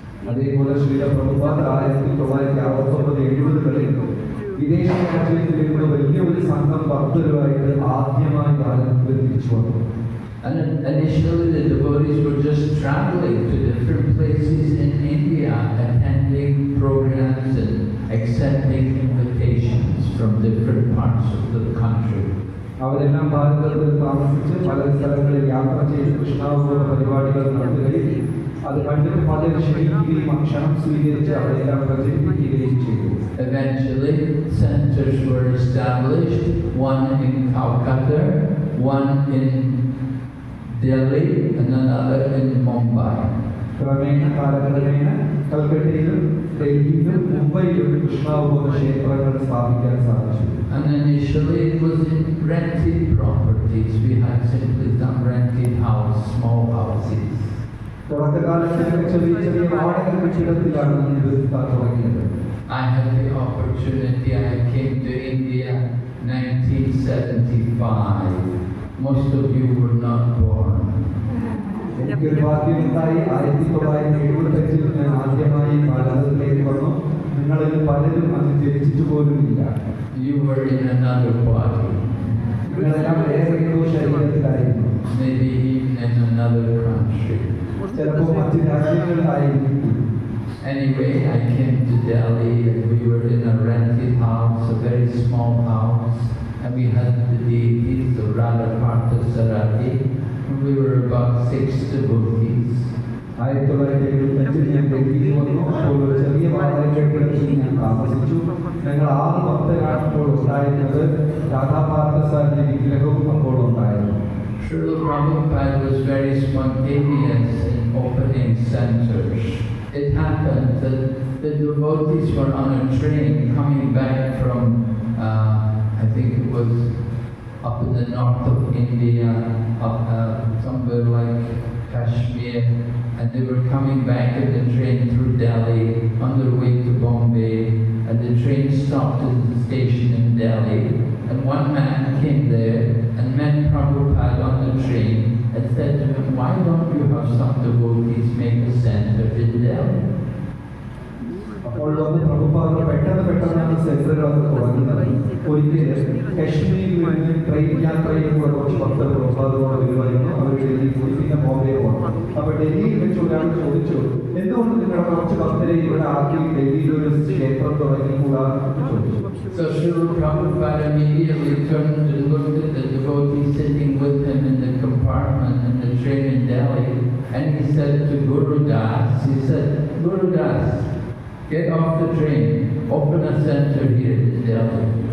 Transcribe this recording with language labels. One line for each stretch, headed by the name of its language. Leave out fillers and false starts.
Malayalam: അതേപോലെ ശ്രീല പ്രഭുപാദ് 1969-70 വിദേശ രാജ്യത്തിൽ നിന്ന് വലിയൊരു സംഘം ഭക്തരുമായിട്ട് ആദ്യമായി ഭാരതത്തിൽ തിരിച്ചു വന്നു.
English: And initially the devotees were just traveling to different places in India, attending programs and accepting invitations from different parts of the country.
Malayalam: അവരെല്ലാം ഭാരതത്തിൽ താമസിച്ച് പല സ്ഥലങ്ങളിൽ യാത്ര ചെയ്ത് കൃഷ്ണാവബോധ പരിപാടികൾ നടത്തുകയും അത് കണ്ടിട്ട് പലരും ക്ഷണിക്കുകയും ക്ഷണം സ്വീകരിച്ച് അവരെല്ലാം പ്രചരിപ്പിക്കുകയും ചെയ്തു.
English: Eventually, centers were established, one in Calcutta, one in Delhi, and another in Mumbai.
Malayalam: ക്രമേണ കാലക്രമേണ കൽക്കട്ടയിലും ഡൽഹിയിലും മുംബൈയിലും കൃഷ്ണാവബോധ ക്ഷേത്രങ്ങൾ സ്ഥാപിക്കാൻ സാധിച്ചു.
English: And initially it was in rented properties. We had simply some rented house, small houses.
Malayalam: തുടക്കകാലത്ത് ചെറിയ ചെറിയ വാടക കെട്ടിടത്തിലാണ് ഇത് തുടങ്ങിയത്.
English: I had the opportunity. I came to India 1975. Most of you were not born.
Malayalam: എനിക്കൊരു ഭാഗ്യമുണ്ടായി. 1975 ഞാൻ ആദ്യമായി ഭാരതത്തിലേക്ക് വന്നു. നിങ്ങളിൽ പലരും അന്ന് ജനിച്ചിട്ട് പോലുമില്ല.
English: You were in another body.
Malayalam: നിങ്ങളെല്ലാം വേറെ ഏതോ ശരീരത്തിലായിരുന്നു.
English: Maybe even in another country.
Malayalam: ചിലപ്പോൾ മറ്റ് രാജ്യങ്ങളിലായിരിക്കും.
English: Anyway, I came to Delhi and we were in a rented house, a very small house, and we had the deities, the Radha Parthasarati, and we were about 6 devotees.
Malayalam: 1975 ഞാൻ ഡൽഹിയിൽ വന്നു. അപ്പോൾ ഒരു ചെറിയ വാടക കെട്ടിടത്തിൽ ഞാൻ താമസിച്ചു. ഞങ്ങൾ 6 ഭക്തരാണ് അപ്പോൾ ഉണ്ടായിരുന്നത്. രാധാപാർത്ഥസാരി വിഗ്രഹവും അപ്പോൾ ഉണ്ടായിരുന്നു.
English: Srila Prabhupada was very spontaneous in opening centers. It happened that the devotees were on a train coming back from, I think it was up in the north of India, up somewhere like Kashmir, and they were coming back in the train through Delhi on their way to Bombay, and the train stopped at the station in Delhi, and one man came there and met Prabhupada on the train and said to him, "Why don't you have some devotees make a center in Delhi?"
Malayalam: അപ്പോൾ വന്ന് പ്രഭുപാദർ പെട്ടെന്നാണ് സെൻറ്ററുകളൊക്കെ തുടങ്ങുന്നത്. ഒരിക്കൽ കശ്മീരിൽ നിന്ന് train യാത്രയിൽ കൂടെ കുറച്ച് ഭക്തർ പ്രഭുപാദരോട് വരുമായിരുന്നു. അവർ ഡൽഹി പോയി പിന്നെ ബോംബെ പോകണം. അപ്പോൾ ഡൽഹിയിൽ വെച്ച് ഒരാൾ ചോദിച്ചു, എന്തുകൊണ്ട് നിങ്ങളുടെ കുറച്ച് ഭക്തരെ ഇവിടെ ആക്കി ഡൽഹിയിൽ ഒരു ക്ഷേത്രം തുടങ്ങിക്കൂടാ എന്ന് ചോദിച്ചു.
English: So Srila Prabhupada immediately turned and looked at the devotee sitting with him in the compartment in the train in Delhi, and he said to Guru Das, Guru Das, get off the train, open a center here in Delhi.